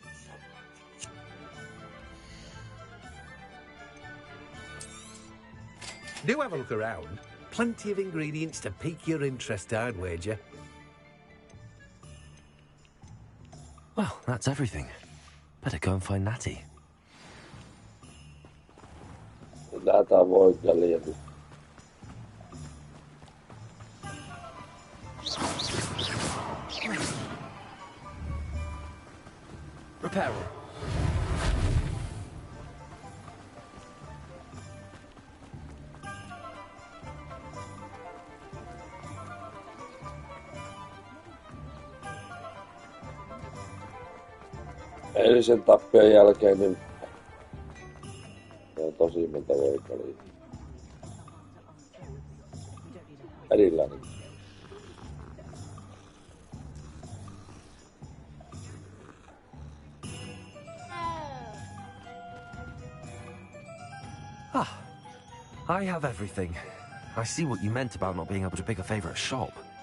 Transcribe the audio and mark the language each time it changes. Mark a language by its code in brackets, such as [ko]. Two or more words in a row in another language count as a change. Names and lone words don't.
[en] Do have a look around. Plenty of ingredients to pique your interest, I'd wager. Well, that's everything. Better go and find Natty. [fi] Lähdetään voikaljalla. Reparo. Eilisen tappion jälkeen niin on tosi monta voikalia. Erilainen. [en] Ah, I have everything. I see what you meant about not being able to pick a favorite shop.